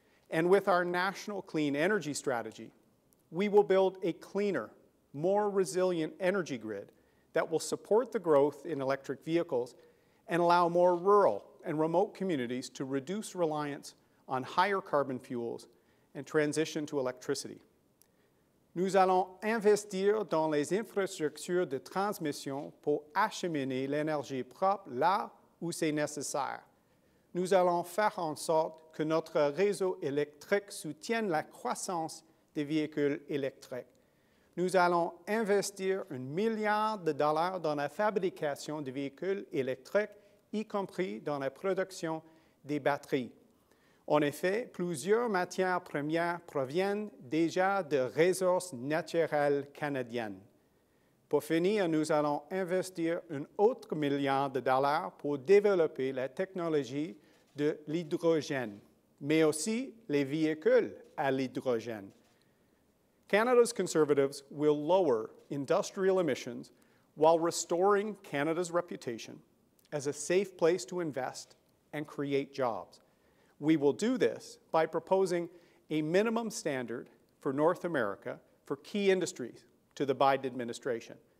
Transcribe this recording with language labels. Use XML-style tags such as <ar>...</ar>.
<en>And with our national clean energy strategy, we will build a cleaner, more resilient energy grid that will support the growth in electric vehicles and allow more rural and remote communities to reduce reliance on higher carbon fuels and transition to electricity.</en> <fr>Nous allons investir dans les infrastructures de transmission pour acheminer l'énergie propre là où c'est nécessaire. Nous allons faire en sorte que notre réseau électrique soutienne la croissance des véhicules électriques. Nous allons investir $1 milliard dans la fabrication de véhicules électriques, y compris dans la production des batteries. En effet, plusieurs matières premières proviennent déjà de ressources naturelles canadiennes. Pour finir, nous allons investir un autre $1 milliard pour développer la technologie de l'hydrogène, mais aussi les véhicules à l'hydrogène.</fr> <en>Canada's Conservatives will lower industrial emissions while restoring Canada's reputation as a safe place to invest and create jobs. We will do this by proposing a minimum standard for North America for key industries to the Biden administration.</en>